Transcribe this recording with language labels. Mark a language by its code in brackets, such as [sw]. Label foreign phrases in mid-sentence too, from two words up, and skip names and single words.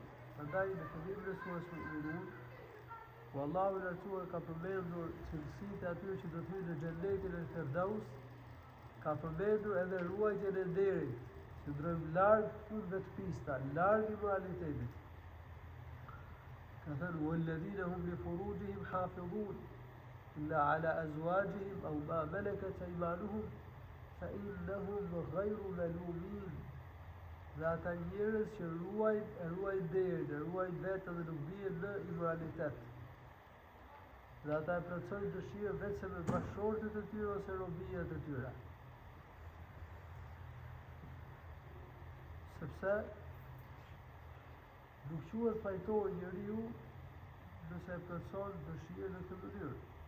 [sq] Prandaj në fillimin e surës Mu'minun, ku Allahu i lartësuar ka përmendur cilësitë e atyre që do të hyjnë në xhenetin e Firdaus, ka përmendur edhe ruajtjen e nderit, që ndrojmë larg punëve të pista, larg imoralitetit. Ka thënë: [ar] "والذين هم لفروجهم حافظون إلا على أزواجهم أو ما ملكت أيمانهم فإنهم غير ملومين." [sq] Dhe ata njerëz që ruajnë nderin, ruajnë vetën dhe nuk bien në imoralitet. Dhe ata e plotësojnë dëshirën vetëm me bashkëshortet e tyre ose robijat e tyre. Sepse nuk quhet fajtor njeriu nëse e plotëson dëshirën në këtë mënyrë.